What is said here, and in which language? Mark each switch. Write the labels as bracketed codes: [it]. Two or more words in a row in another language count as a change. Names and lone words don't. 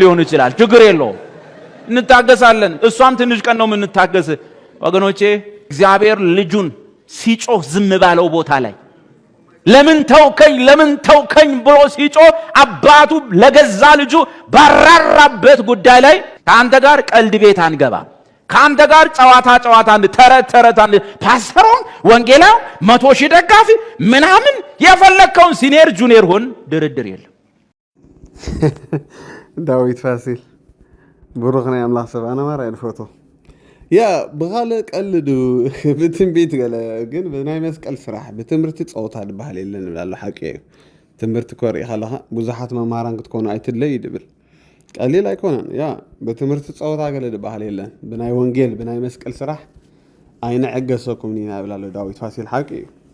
[am] ሊሆን ይችላል ችግር የለውም እንታገሳለን። እሷም ትንሽ ቀን ነው የምንታገስ። ወገኖቼ እግዚአብሔር ልጁን ሲጮህ ዝም ባለው ቦታ ላይ ለምን ተውከኝ ብሎ ሲጮህ አባቱ ለገዛ ልጁ ባራራበት ጉዳይ ላይ ከአንተ ጋር ቀልድ ቤት አንገባ፣ ከአንተ ጋር ጨዋታ ተረት ፓስተሮን ወንጌላው 100,000 ደጋፊ ምናምን የፈለከውን ሲኒየር ጁኒየር ሆን ድርድር የለም። [ti] ዳዊት ፋሲል ብሩኽ ናይ ኣምላኽ ሰብ ኣነ ማርኣይ ንፈቶ ያ ብኻለ ቀልዱ ብትንቢት ገለ ግን ብናይ መስቀል ስራሕ ብትምህርቲ ፀወታ ድበሃል የለን ብላሎ ሓቂ እዩ። ትምህርቲ ኮርኢ ከለኻ ብዙሓት መምሃራን ክትኮኑ ኣይትለይ ድብል ቀሊል ኣይኮነን። ያ ብትምህርቲ ፀወታ ገለ ድበሃል የለን ብናይ ወንጌል ብናይ መስቀል ስራሕ ኣይንዕገሰኩም ኒና ብላሎ ዳዊት ፋሲል ሓቂ እዩ።